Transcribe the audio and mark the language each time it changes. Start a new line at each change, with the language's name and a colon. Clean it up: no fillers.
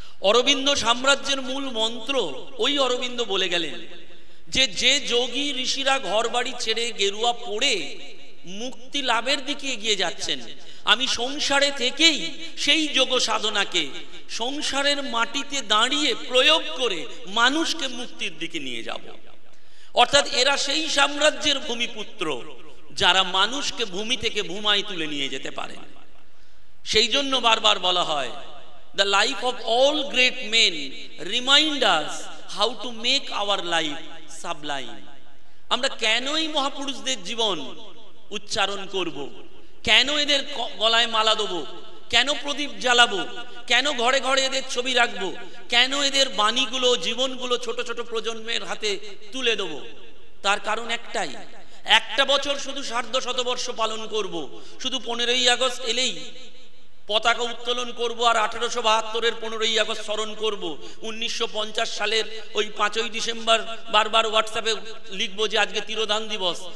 Bangla: অরবিন্দ সাম্রাজ্যের মূল মন্ত্র ওই অরবিন্দ বলে গেলেন যে, যে যোগী ঋষিরা ঘর বাড়ি ছেড়ে গেরুয়া পড়ে মুক্তি লাভের দিকে এগিয়ে যাচ্ছেন, আমি সংসারে থেকেই সেই যোগ সাধনাকে সংসারের মাটিতে দাঁড়িয়ে প্রয়োগ করে মানুষকে মুক্তির দিকে নিয়ে যাব। অর্থাৎ এরা সেই সাম্রাজ্যের ভূমিপুত্র যারা মানুষকে ভূমি থেকে ভূমায় তুলে নিয়ে যেতে পারেন। সেই জন্য বারবার বলা হয়,
English: the life of all great men remind us how to make our life sublime.
Bangla: আমরা কেন এই মহাপুরুষদের জীবন উচ্চারণ করব, কেন এদের গলায় মালা দেবো, কেন প্রদীপ জ্বালাবো, কেন ঘরে ঘরে এদের ছবি রাখবো, কেন এদের বাণীগুলো, জীবনগুলো ছোট ছোট প্রজন্মের হাতে তুলে দেবো? তার কারণ একটাই, একটা বছর শুধু সার্ধ শতবর্ষ পালন করব, শুধু 15ই আগস্ট এলেই পতাকা উত্তোলন করব, আর 1872-এর 15ই আগস্ট স্মরণ করব, 1950 সালের ওই 5ই ডিসেম্বর বারবার হোয়াটসঅ্যাপে লিখবো যে আজকে তিরোধান দিবস।